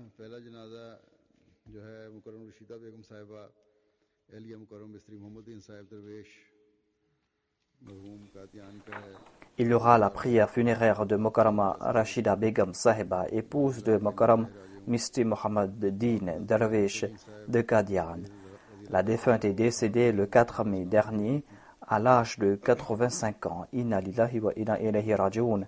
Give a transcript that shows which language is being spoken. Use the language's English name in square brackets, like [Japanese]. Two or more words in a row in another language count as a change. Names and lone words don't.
[Urdu] پہلا جنازہ جو ہے مکرم رشیدہ بیگم صاحبہ اہلیہ مکرم مستری محمد دین صاحب درویش مرحوم قادیان کا ہے. [French] Il y aura la prière funéraire de Mokarama Rashida Begum Sahiba, épouse de Mokaram Misti Mohammed Din Darwish de Qadian. La défunte est décédée le 4 mai dernier à l'âge de 85 ans. [Arabic] إنا لله وإنا إليه راجعون.